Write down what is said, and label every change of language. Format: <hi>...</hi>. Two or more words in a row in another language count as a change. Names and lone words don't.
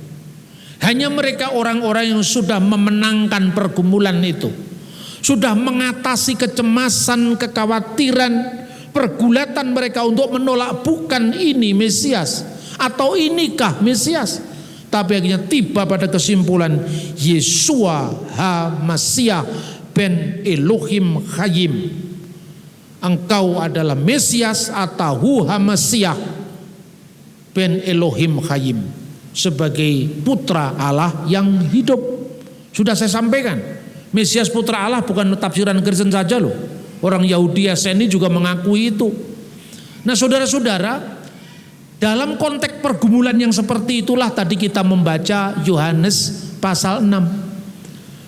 <id>Hanya mereka orang-orang yang sudah memenangkan pergumulan itu, sudah mengatasi kecemasan, kekhawatiran, pergulatan mereka untuk menolak bukan ini Mesias atau inikah Mesias, tapi akhirnya tiba pada kesimpulan</id> <he>ישוע המשיח בן אלוהים חיים.</he> <id>Engkau adalah Mesias atau</id> <he>המשיח בן אלוהים חיים,</he> <id>sebagai putra Allah yang hidup. Sudah saya sampaikan, Mesias putra Allah bukan tafsiran Kristen saja loh. Orang Yahudi Yeseni juga mengakui itu. Nah saudara-saudara, dalam konteks pergumulan yang seperti itulah tadi kita membaca Yohanes pasal 6.</id>